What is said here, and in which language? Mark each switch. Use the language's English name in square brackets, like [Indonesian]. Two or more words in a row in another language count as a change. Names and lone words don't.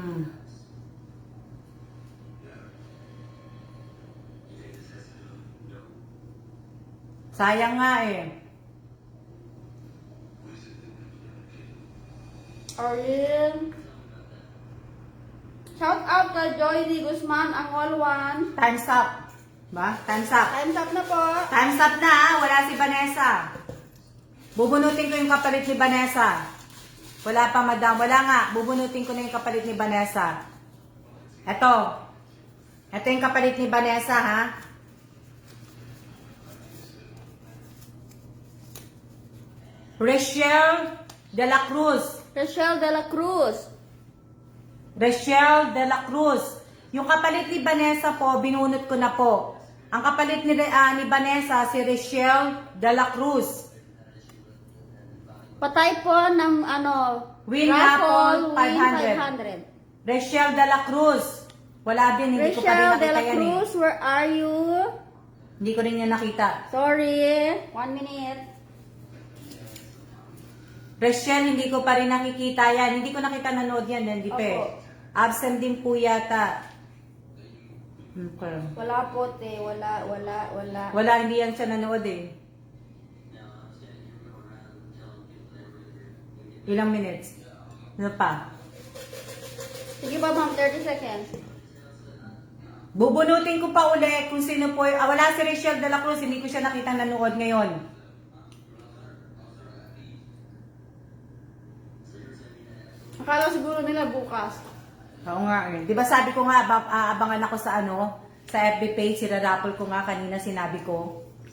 [Filipino] Sayang nga Arlene. [English] Shout out [Filipino] kay Joy D. Guzman, ang all one. [English] Time's up. Ba? Time's up. Time's up [Filipino] na po. [English] Time's up [Filipino] na wala si Vanessa. Bubunutin ko yung kapalit ni Vanessa. Wala pa, madam. Wala nga. Bubunutin ko na yung kapalit ni Vanessa. Ito. Ito yung kapalit ni Vanessa, ha? Rachel de la Cruz. Rachel de la Cruz. Rachel de la Cruz. Yung kapalit ni Vanessa po, binunot ko na po. Ang kapalit ni Vanessa, si Rachel de la Cruz. Patay po ng [English] Win raffle, win 500. Rachel de la Cruz. [Filipino] Wala din, hindi ko pa rin Rachel de nakita la yan eh. Cruz, [English] where are you? [Filipino] Hindi ko rin yan nakita. [English] Sorry, 1 minute. [Filipino] Rachel, hindi ko pa rin nakikita yan. Hindi ko nakita nanood yan, hindi pa eh. Opo. Absent din po yata. Okay. Wala po, te. Wala. Wala, hindi yan siya nanood eh. Ilang minutes? Ano pa? Sige pa, ma'am. 30 seconds. Bubunutin ko pa uli kung sino po. Wala si Rachel de la Cruz, hindi ko siya nakita nanood ngayon. Akala siguro nila bukas. Oo nga eh. Di ba sabi ko nga, aabangan ako sa sa FB page, sirarapol ko nga kanina sinabi ko.